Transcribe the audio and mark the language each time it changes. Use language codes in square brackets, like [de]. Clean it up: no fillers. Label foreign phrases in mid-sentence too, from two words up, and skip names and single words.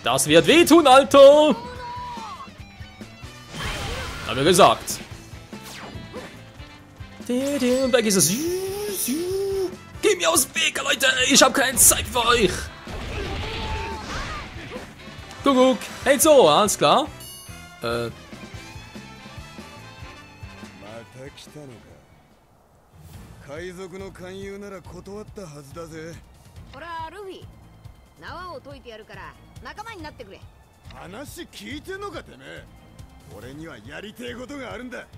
[de] Das wird wehtun, Alter! Haben wir gesagt. Und weg ist es. Geh mir aus dem Weg, Leute! Ich habe keine Zeit für euch! Guck. Hey, so, alles klar. [ja] また来たのか。海賊の勧誘なら断ったはずだぜ。ほらルフィ、縄を解いてやるから仲間になってくれ。話聞いてんのかてめえ。俺にはやりてえことがあるんだ。